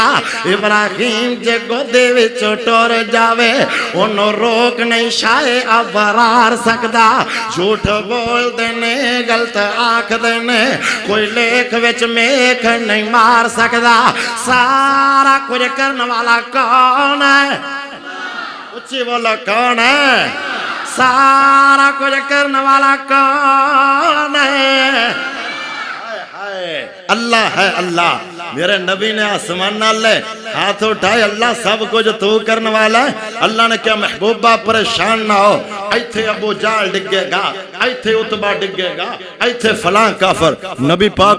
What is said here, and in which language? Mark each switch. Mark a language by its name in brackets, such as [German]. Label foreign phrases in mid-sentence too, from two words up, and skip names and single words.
[Punjabi] ਇਬਰਾਹੀਮ ਜੇ ਗੋਦੀ ਵਿੱਚੋਂ ਟੁਰ ਜਾਵੇ ਉਹਨੂੰ ਰੋਕ ਨਹੀਂ ਸ਼ਾਏ ਅਬਰਾਰ ਸਕਦਾ ਝੂਠ ਬੋਲਦੇ ਨੇ ਗਲਤ ਆਖਦੇ ਨੇ ਕੋਈ ਲੇਖ ਵਿੱਚ ਮੇਖ ਨਹੀਂ ਮਾਰ ਸਕਦਾ ਸਾਰਾ ਕੁਝ ਕਰਨ ਵਾਲਾ ਕੌਣ ਹੈ ਉੱਚੀ ਬੋਲੋ ਕੌਣ ਹੈ [Urdu] سارا کچھ کرنے والا کون ہے [Punjabi] ਅੱਲਾਹ ਹੈ ਅੱਲਾਹ ਮੇਰੇ ਨਬੀ ਨੇ ਅਸਮਾਨ ਨਾਲ ਹੱਥ ਉਠਾਏ ਅੱਲਾਹ ਸਭ ਕੁਝ ਤੂੰ ਕਰਨ ਵਾਲਾ ਹੈ ਅੱਲਾਹ ਨੇ ਕਿਹਾ ਮਹਿਬੂਬਾ ਪਰੇਸ਼ਾਨ ਨਾ ਹੋ ਇੱਥੇ ਅਬੂ ਜਹਿਲ ਡਿੱਗੇਗਾ ਇੱਥੇ ਉਤਬਾ ਡਿੱਗੇਗਾ ਇੱਥੇ ਫਲਾਂ ਕਾਫ਼ਰ ਨਬੀ ਪਾਕ